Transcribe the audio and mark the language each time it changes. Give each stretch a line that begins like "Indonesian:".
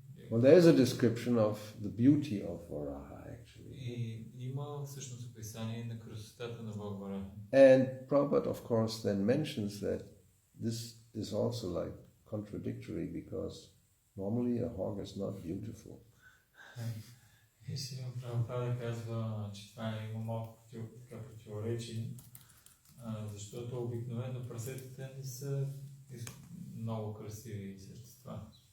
English: Well, there is a description of the beauty of Varaha, actually.
Bulgarian: И има всъщност описание на красотата на Бог Вараха.
English: And Prabhupada, of course, then mentions that this is also like contradictory, because normally a hog is not beautiful.
Bulgarian: И си Прабхупада казва, че това има малко противоречие, защото обикновено прасетите не са много красиви същества.